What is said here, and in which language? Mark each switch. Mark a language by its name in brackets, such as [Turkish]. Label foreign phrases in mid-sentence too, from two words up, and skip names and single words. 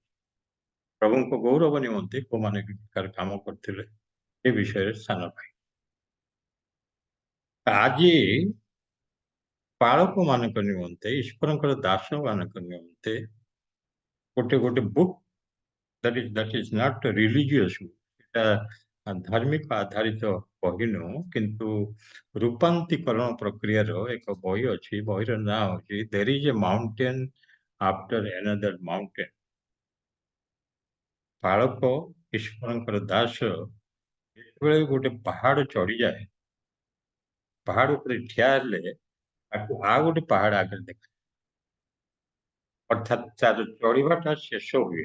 [Odia] ପ୍ରଭୁଙ୍କ ଗୌରବ ନିମନ୍ତେ କୋଉମାନେ କାମ କରିଥିଲେ ଏ ବିଷୟରେ ସ୍ଥାନ ପାଇ। ଆଜି ପାଳକ ମାନଙ୍କ ନିମନ୍ତେ, ଈଶ୍ୱରଙ୍କର ଦାସ ମାନଙ୍କ ନିମନ୍ତେ ଗୋଟେ ବୁକ୍ [English] that is not religious, [Odia] এটা ଧାର୍ମିକ ଆଧାରିତ ବହି ନୁହଁ, କିନ୍ତୁ ରୂପାନ୍ତରୀକରଣ ପ୍ରକ୍ରିୟାର ଏକ ବହି ଅଛି। ବହିର ନାଁ ହଉଛି [English] There is a mountain after another mountain। [Odia] ପାଳକ, ଈଶ୍ୱରଙ୍କର ଦାସ ଯେତେବେଳେ ଗୋଟେ ପାହାଡ ଚଢିଯାଏ, ପାହାଡ ଉପରେ ଠିଆ ହେଲେ ତାକୁ ଆଉ ଗୋଟେ ପାହାଡ ଆଗରେ ଦେଖେ, ଅର୍ଥାତ୍ ତାର ଚଢିବାଟା ଶେଷ ହୁଏ।